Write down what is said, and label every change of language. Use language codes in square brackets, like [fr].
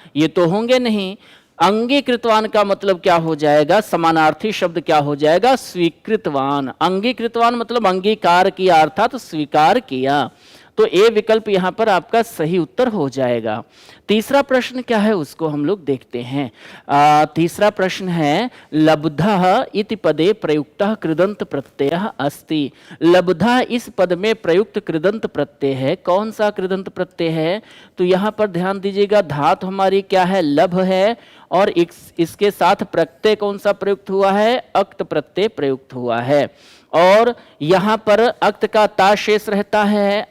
[hi] ये तो होंगे नहीं। अंगीकृतवान का मतलब क्या हो जाएगा? समानार्थी शब्द क्या हो जाएगा? स्वीकृतवान। अंगीकृतवान मतलब अंगीकार किया अर्थात स्वीकार किया। तो ए विकल्प यहां पर आपका सही उत्तर हो जाएगा। तीसरा प्रश्न क्या है उसको हम लोग देखते हैं। [sa] तीसरा प्रश्न है लब्धः इति पदे प्रयुक्तः कृदंत प्रत्ययः अस्ति। [hi] लब्धः इस पद में प्रयुक्त कृदंत प्रत्यय है। कौन सा कृदंत प्रत्यय है? तो यहां पर ध्यान दीजिएगा, धातु हमारी क्या है? लभ है। और इसके साथ प्रत्यय कौन सा प्रयुक्त हुआ है? अक्त प्रत्यय प्रयुक्त हुआ है। और यहां पर अक्त का ता शेष रहता है।